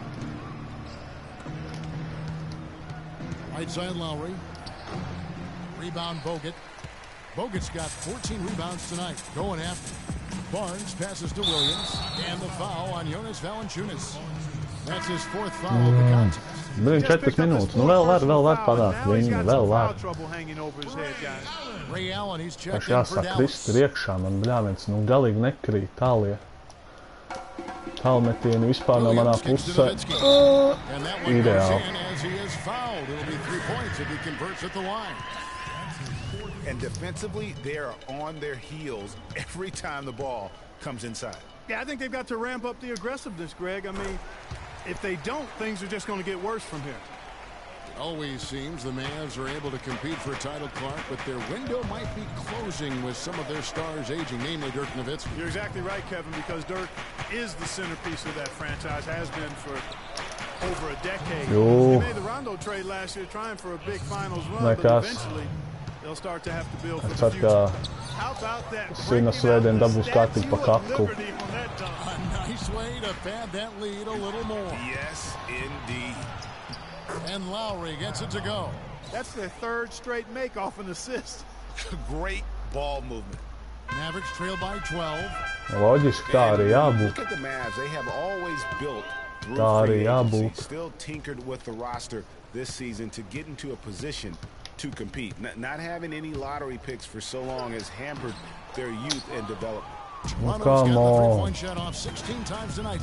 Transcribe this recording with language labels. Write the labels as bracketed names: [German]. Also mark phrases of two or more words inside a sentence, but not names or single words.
[English] Right side Lowry. Rebound Bogut. Bogut's got 14 rebounds tonight. Going after. Barnes passes to Williams, and the foul on Jonas Valanciunas. That's his fourth foul of the contest. [Latvian] 4 minūtes. Nu vēl var panākt viņu, vēl var. [English] Ray Allen, he's [Latvian] Tas [English] checked in for [Latvian] jāsāk krist [English] Dallas. [Latvian] iekšā, man bļāviens, nu galīgi nekrīt tālie. Tālmetieni vispār no manā pusē. [English] And that one goes [Latvian] Ideāli. [English] in as he is fouled. It'll be 3 points if he converts at the line. And defensively, they are on their heels every time the ball comes inside. Yeah, I think they've got to ramp up the aggressiveness, Greg. I mean, if they don't, things are just going to get worse from here. It always seems the Mavs are able to compete for a title, Clark, but their window might be closing with some of their stars aging, namely Dirk Nowitzki. You're exactly right, Kevin, because Dirk is the centerpiece of that franchise, has been for over a decade. They made the Rondo trade last year trying for a big finals run, but eventually they'll start to have to build for the future. How about that? [Latvian] Svētdien dabūs kārtīgi pa kaklu. [English] A nice way to pad that lead a little more. Yes, indeed. And Lowry gets it to go. That's their third straight make off an assist. Great ball movement. Mavericks trail by 12. [Latvian] Loģiski, tā arī jābūt. [English] Look at the Mavs. They have always built through [Latvian] Tā arī [English] free agency, [Latvian] jābūt. [English] still tinkered with the roster this season to get into a position to compete. Not having any lottery picks for so long has hampered their youth and development. Toronto's come got the on. three-point shot off 16 times tonight.